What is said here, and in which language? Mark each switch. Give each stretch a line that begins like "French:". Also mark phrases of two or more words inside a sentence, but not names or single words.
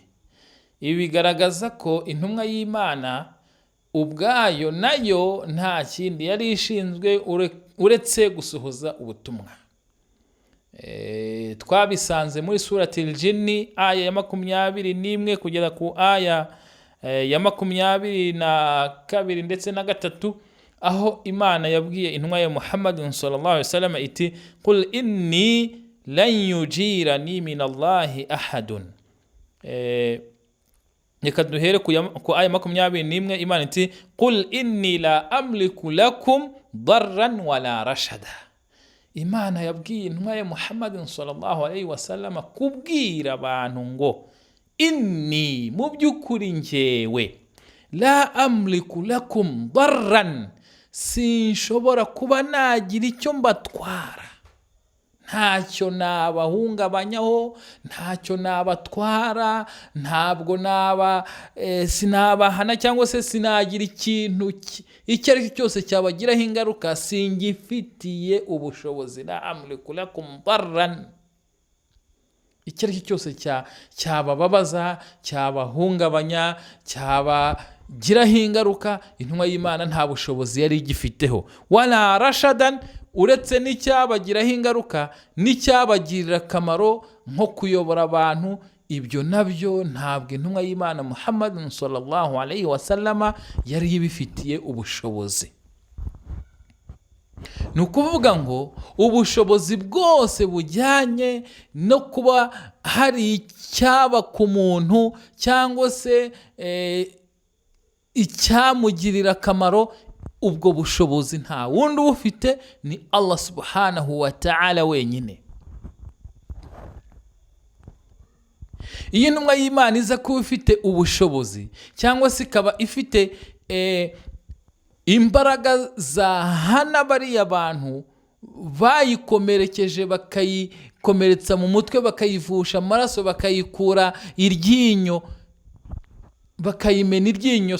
Kinyarwanda: Ibi bigaragaza ko intumwa y'Imana ubwayo nayo nta kindi yari ishinzwe uretse gusohoza ubutumwa. Twabisanze muri surati al-Jinn aya ya 21 kugera ku aya ya 22 ndetse na 3, aho Imana yabwiye intumwa ya Muhammad
Arabic: صلى الله عليه وسلم
Kinyarwanda: iti
Arabic: قل إني لن يجيرني من الله أحد.
Kinyarwanda: Reka duhere ku aya 21. Imana iti
Arabic: قل إني لا أملك لكم ضرا ولا رشدا.
Kinyarwanda: Imana yabwiye intumwa ya Muhammad
Arabic: صلى الله عليه وسلم
Kinyarwanda: kubwira abantu ngo inni mu by'ukuri njyewe
Arabic: لا أملك لكم ضرا,
Kinyarwanda: sinshobora kuba nagira icyo mbatwara, ntacyo nabahungabanyaho, ntacyo nabatwara, ntabwo sinabahana cyangwa se sinagira ikintu icyo ari cyo cyose cyabagiraho ingaruka, singifitiye ubushobozi.
Arabic: لا أملك لكم ضرا,
Kinyarwanda: icyo ari cyo cyose cyabababaza, cyabahungabanya, cyabagiraho ingaruka, intumwa y'Imana nta bushobozi yari igifiteho.
Arabic: ولا رشدا,
Kinyarwanda: uretse n'icyabagiraho ingaruka n'icyabagirira akamaro nko kuyobora abantu, ibyo nabyo ntabwo intumwa y'Imana Muhammad
Arabic: صلى الله عليه وسلم
Kinyarwanda: yari ibifitiye ubushobozi. Ni ukuvuga ngo ubushobozi bwose bujyanye no kuba hari icyaba ku muntu cyangwa se icyamugirira akamaro, ubwo bushobozi nta wundi ubufite, ni Allah
Arabic: سبحانه وتعالى
Kinyarwanda: wenyine. Iyo intumwa y'Imana iza kuba ifite ubushobozi cyangwa se ikaba ifite imbaraga zahana bariya bantu bayikomerekeje bakayikomeretsa mu mutwe, bakayivusha amaraso, bakayikura iryinyo, bakayimena iryinyo,